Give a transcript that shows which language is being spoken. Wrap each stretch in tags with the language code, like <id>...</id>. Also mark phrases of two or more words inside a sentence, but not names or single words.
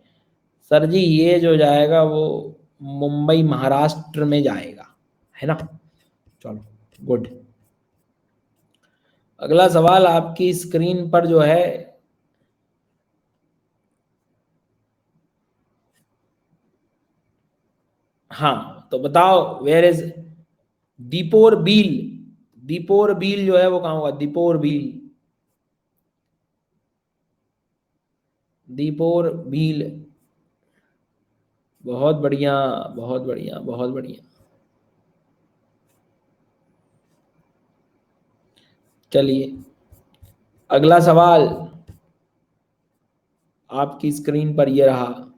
<hi>सर जी ये जो जाएगा वो मुंबई महाराष्ट्र में जाएगा, है ना। चलो, गुड। अगला सवाल आपकी स्क्रीन पर जो है हाँ तो बताओ,</hi> <en>where is</en> <hi>दीपोर बील? दीपोर बील जो है वो कहाँ होगा? दीपोर बील, दीपोर बील। बहुत बढ़िया, बहुत बढ़िया, बहुत बढ़िया। चलिए अगला सवाल आपकी स्क्रीन पर ये रहा।</hi>